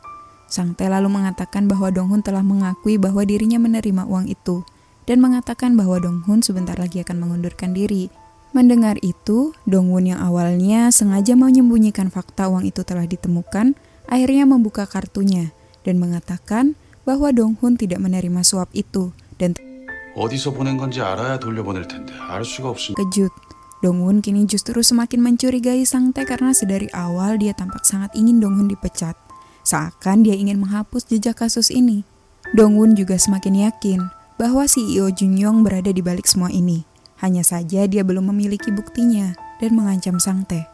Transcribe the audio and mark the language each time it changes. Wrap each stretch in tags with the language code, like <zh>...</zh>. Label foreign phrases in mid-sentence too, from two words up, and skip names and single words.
<id>Sangtae lalu mengatakan bahwa Donghun telah mengakui bahwa dirinya menerima uang itu dan mengatakan bahwa Donghun sebentar lagi akan mengundurkan diri. Mendengar itu, Dongwon yang awalnya sengaja menyembunyikan fakta uang itu telah ditemukan, akhirnya membuka kartunya dan mengatakan bahwa Donghun tidak menerima suap itu dan</id> <ko>어디서 보낸 건지 알아야 돌려보낼 텐데 알 수가 없으니.</ko> <id>kejut. Dongwon kini justru semakin mencurigai Sangtae karena sedari awal dia tampak sangat ingin Donghun dipecat. Seakan dia ingin menghapus jejak kasus ini. Dongwon juga semakin yakin bahwa CEO Junyoung berada di balik semua ini. Hanya saja dia belum memiliki buktinya dan mengancam Sangtae.</id>